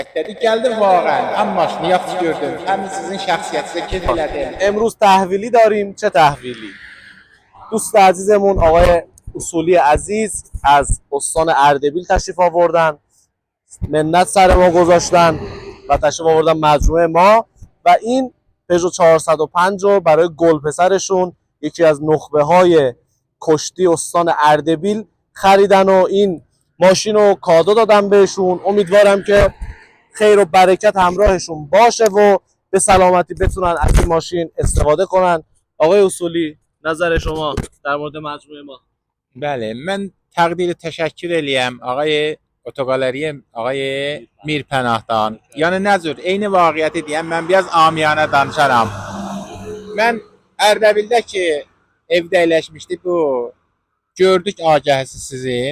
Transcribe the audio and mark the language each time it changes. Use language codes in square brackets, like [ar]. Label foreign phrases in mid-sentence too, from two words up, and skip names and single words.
[az] Dedi geldim واقعا هم maşını yaxşı gördüm. Hem sizin şəxsiyyətinizə keyif elədim. [fa] امروز تحویلی داریم. چه تحویلی؟ دوست عزیزمون آقای اصولی عزیز از استان اردبیل تشریف آوردن، منت سر ما گذاشتن و تشریف آوردن مجموعه ما و این پژو 405 رو برای گلپسرشون، یکی از نخبه های کشتی استان اردبیل خریدن و این ماشین رو کادو دادن بهشون. امیدوارم که خیر و برکت همراهشون باشه و به سلامتی بتونن از این ماشین استفاده کنن. آقای اصولی، نظر شما در مورد مجموعه ما؟ [az] Bəli, mən təqdiri təşəkkür eləyəm ağay otoqaleriya ağay Mirpənahdan. Yəni nə cür eyni vaqiəti deyəm, mən biraz amiyana danışaram. Mən Ərdəbildə ki evdə əyləşmişdi bu. Gördük agahisi sizin.